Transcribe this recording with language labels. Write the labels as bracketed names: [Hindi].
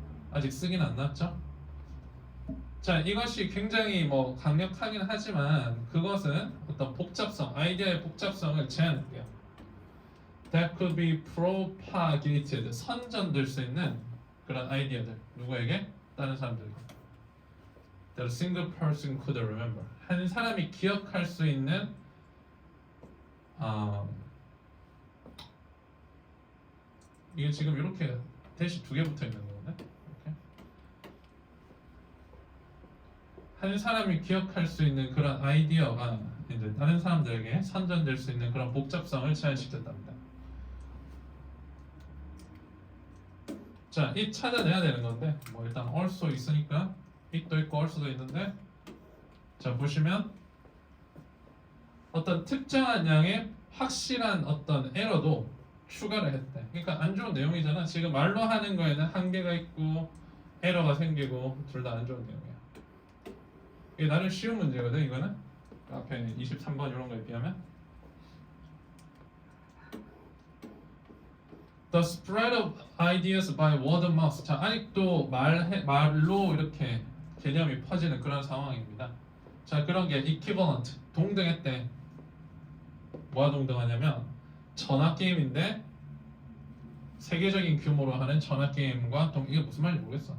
[Korean] 아직 쓰긴 안 났죠? 자, 이것이 굉장히 뭐 강력하긴 하지만 그것은 어떤 복잡성, 아이디어의 복잡성을 제한할게요. [English] That could be propagated, [Korean] 선전될 수 있는 그런 아이디어들. 누구에게? 다른 사람들에게. [English] That a single person could remember. [Korean] 한 사람이 기억할 수 있는 이게 지금 이렇게 대시 2개 붙어 있는 거네. 이렇게. 한 사람이 기억할 수 있는 그런 아이디어가 이제 다른 사람들에게 선전될 수 있는 그런 복잡성을 제한시켰답니다. 자, 이 찾아내야 되는 건데 뭐 일단 also 있으니까 it도 있고 also도 있는데 자, 보시면 어떤 특정한 양의 확실한 어떤 에러도 추가를 했대. 그러니까 안 좋은 내용이잖아. 지금 말로 하는 거에는 한계가 있고 에러가 생기고 둘 다 안 좋은 내용이야. 이게 나름 쉬운 문제거든. 이거는 앞에 23번 이런 거에 비하면. [English] The spread of ideas by word of mouth. [Korean] 자, 아직도 말로 이렇게 개념이 퍼지는 그런 상황입니다. 자, 그런 게 equivalent, 동등했대. 뭐가 동등하냐면 전화 게임인데 세계적인 규모로 하는 전화 게임과 이게 무슨 말인지 모르겠어.